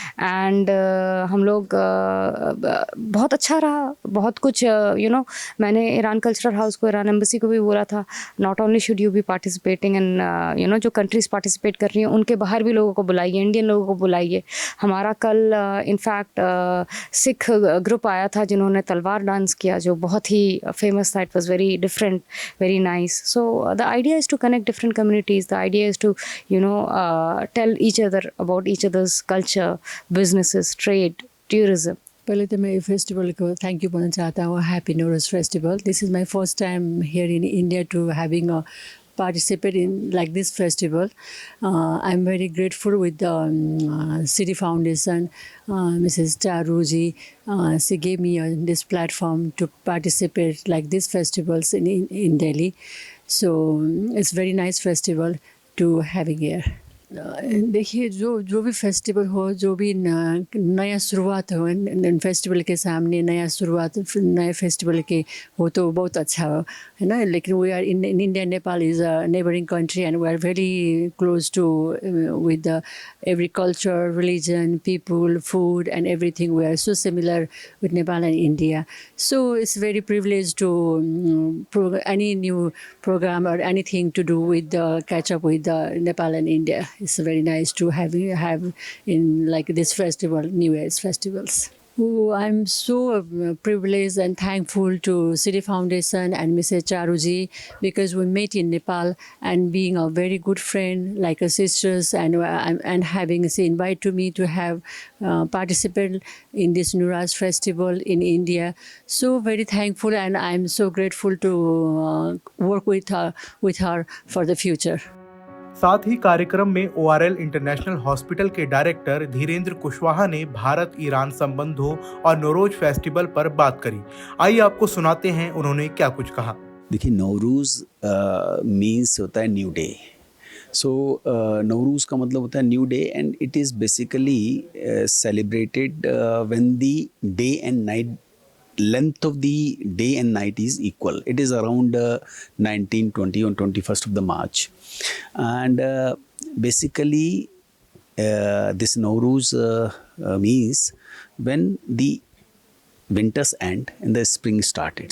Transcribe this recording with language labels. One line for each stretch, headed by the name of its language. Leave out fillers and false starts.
Hindi: And हम लोग बहुत अच्छा रहा, बहुत कुछ मैंने ईरान कल्चरल हाउस को, ईरान एम्बेसी को भी बोला था,
English: not only should you be participating in
Hindi: जो कंट्रीज़ पार्टिसिपेट कर रही हैं उनके बाहर भी लोगों को बुलाइए, इंडियन लोगों को बुलाइए। हमारा कल इनफैक्ट सिख ग्रुप आया था जिन्होंने तलवार डांस किया, जो बहुत ही फेमस था।
English: It was very different, very nice. So the idea is to connect different communities. The idea is to tell each other about each other's culture, businesses, trade, tourism.
Hindi: पहले तो मैं फेस्टिवल को thank you बोलना चाहता हूँ। Happy Navroz festival.
English: This is my first time here in India to having a participate in like this festival. I'm very grateful with the City Foundation, Mrs. Charuji. She gave me this platform to participate like these festivals in Delhi. So it's very nice festival to having here.
Hindi: देखिए, जो भी festival हो, जो भी नया शुरुआत हो, festival के सामने नया शुरुआत, नए फेस्टिवल के हो तो बहुत अच्छा हो, है ना।
English: लेकिन we are in India, Nepal is a neighbouring country and we are very close to with every culture, religion, people, food and everything. We are so similar with Nepal and India. So it's very privileged to any new program or anything to do with the catch up with Nepal and India. It's very nice to have in like this festival, New Year's festivals. Oh, I'm so privileged and thankful to City Foundation and Mrs. Charuji, because we met in Nepal and being a very good friend, like a sisters, and having she invited me to have participate in this Nuraj festival in India. So very thankful, and I'm so grateful to work with her for the future.
Hindi: साथ ही कार्यक्रम में ORL international hospital के director Dhirendra Kushwaha ने Bharat Iran संबंधों और Navroz festival पर बात करी। आइए आपको सुनाते हैं उन्होंने क्या कुछ कहा। देखिए, नवरोज मीन्स होता है न्यू डे। सो नवरोज का मतलब होता है new day,
English: And it is basically celebrated when the day and night length of the day and night is equal. It is around 19, 20 on 21st of the March. And basically this Nowruz means when the winters end and the spring started.